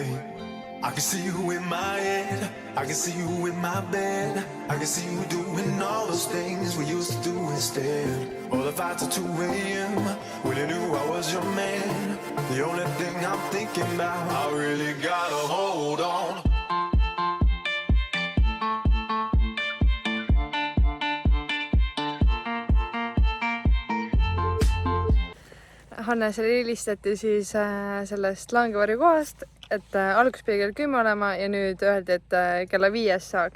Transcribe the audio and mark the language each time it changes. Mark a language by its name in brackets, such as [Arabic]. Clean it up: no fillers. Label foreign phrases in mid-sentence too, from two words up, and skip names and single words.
[English] I can see you in my head, I can see you in my bed, I can see you doing all those things we used to do instead. All the fights at 2 a.m. when you knew I was your man. The only thing I'm thinking about, I really gotta hold on. [Estonian] Hannesele helistati siis sellest Langevarju kohast, et alguses pidi kell 10 olema ja nüüd öeldi, et kella 5 saaks.